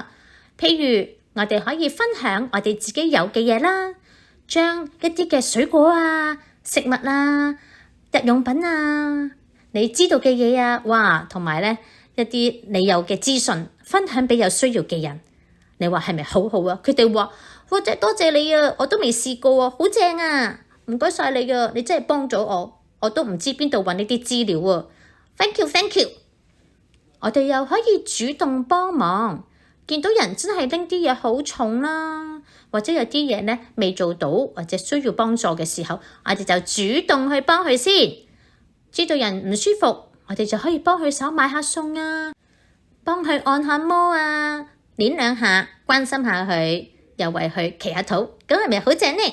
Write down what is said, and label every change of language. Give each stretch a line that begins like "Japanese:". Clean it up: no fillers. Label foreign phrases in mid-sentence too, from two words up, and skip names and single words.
Cantonese: 譬如我哋可以分享我哋自己有嘅嘢啦，將一啲嘅水果啊、食物啊、日用品啊、你知道嘅嘢啊，哇，同埋咧一啲你有嘅資訊分享俾有需要嘅人。你話係咪好好啊？佢哋話，哇，真係多謝你啊，我都未試過啊，好正啊，唔該晒你啊，你真係幫咗我，我都唔知邊度搵呢啲資料啊。
English: Thank you, thank you。
Cantonese: 我哋又可以主動幫忙。見到人真係拎啲嘢好重啦，或者有啲嘢呢未做到，或者需要幫助嘅時候，我哋就主動去幫佢先。知道人唔舒服， 我哋就可以幫佢手買下餸啊，幫佢按下摩啊，捏兩下，關心下佢，又為佢祈下禱，咁係咪好正呢？